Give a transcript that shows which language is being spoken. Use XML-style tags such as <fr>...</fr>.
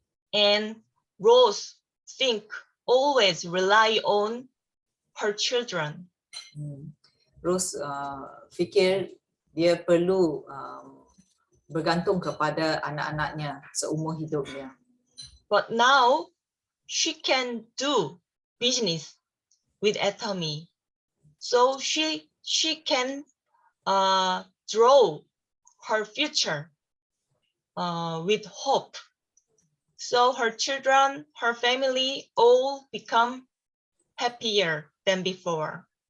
<en>And Rose always rely on her children.</en> <ms>Rose fikir dia perlu bergantung kepada anak-anaknya seumur hidupnya.</ms> <en>But now she can do business with Atomy. So she can draw her future with hope. So her children, her family all become happier than before.</en>